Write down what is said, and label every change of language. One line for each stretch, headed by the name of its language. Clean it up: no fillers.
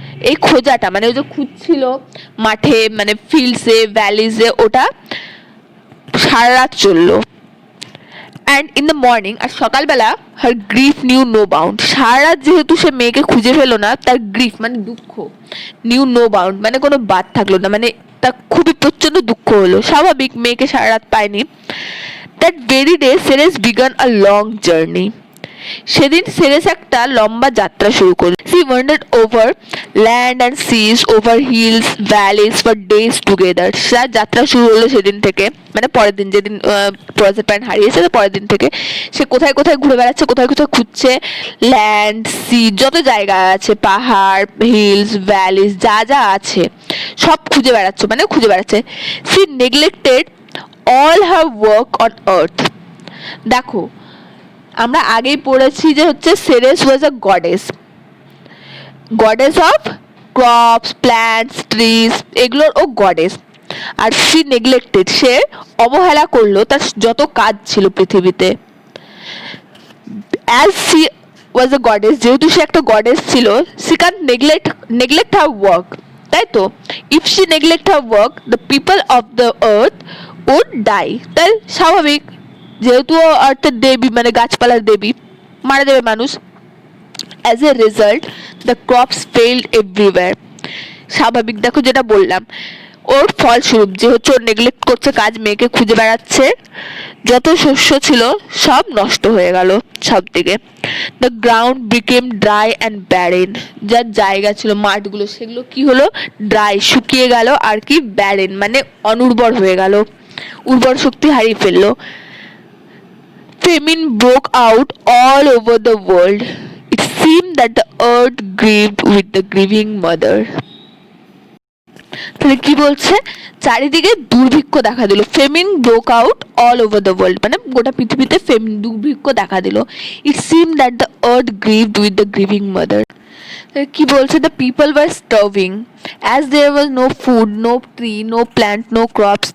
Bangla: এই খোঁজাটা মানে ওই যে খুঁজছিল মাঠে, মানে ফিল্ডসে ভ্যালিজে, ওটা সারা রাত চললো.
English: and in the morning,
Bangla: আর সকালবেলা,
English: Her grief knew no bound.
Bangla: সারা রাত যেহেতু সে মেয়েকে খুঁজে পেলো না, তার গ্রিফ মানে দুঃখ,
English: knew no bound
Bangla: মানে কোনো বাদ থাকলো না, মানে তার খুবই প্রচন্ড দুঃখ হলো. স্বাভাবিক, মেয়েকে সারা রাত পায়নি.
English: That very day, Ceres began a long journey.
Bangla: সেদিন সেরেস একটা লম্বা যাত্রা শুরু করল.
English: She wandered over land and seas, over hills, valleys for days together.
Bangla: তার যাত্রা শুরু হলো সেদিন থেকে, মানে পরের দিন, যেদিন প্রজারপাইন হারিয়েছে, তো পরের দিন থেকে সে কোথায় কোথায় ঘুরে বেড়াচ্ছে, কোথায় কোথায় খুঁজছে. ল্যান্ড, সি, যত জায়গা আছে, পাহাড়, হিলস, ভ্যালিস, যা যা আছে সব খুঁজে বেড়াচ্ছে.
English: She neglected all her work on earth.
Bangla: দেখো, আমরা আগেই পড়েছি যে হচ্ছে Ceres
English: was a goddess of crops, plants, trees,
Bangla: এগুলোর ও গডেস. আর
English: she neglected,
Bangla: সে অবহেলা করলো তার যত কাজ ছিল পৃথিবীতে.
English: as she was a goddess,
Bangla: যেহেতু সে একটা গডেস ছিল,
English: she can neglect her work,
Bangla: তাই তো.
English: If she neglect her work, the people of the earth would die.
Bangla: তাই স্বাভাবিক, যেহেতু আর্থের দেবী, মানে গাছপালার দেবী, মারা যাবে মানুষ.
English: As a result the crops failed everywhere.
Bangla: স্বাভাবিক, দেখো যেটা বললাম, ওর ফলস্বরূপ যে হচ্ছে ওর নেগলেক্ট করছে কাজ, মেয়েকে খুঁজে বেড়াচ্ছে, যত শস্য ছিল সব নষ্ট হয়ে গেল সব দিকে.
English: The ground became dry and barren.
Bangla: যার জায়গা ছিল মাঠগুলো, সেগুলো কি হলো? ড্রাই, শুকিয়ে গেল, আর কি ব্যারেন মানে অনুর্বর হয়ে গেল, উর্বর শক্তি হারিয়ে ফেললো.
English: Famine broke out all over the world. It seemed that the earth grieved with the grieving mother.
Bangla: তাহলে কি বলছে? চারিদিকে দুর্ভিক্ষ দেখা দিল.
English: famine broke out all over the world,
Bangla: মানে গোটা পৃথিবীতে দুর্ভিক্ষ দেখা দিল.
English: It seem that the earth grieved with the grieving mother.
Bangla: কি বলছে,
English: The people were starving as there was no food, no tree, no plant, no crops.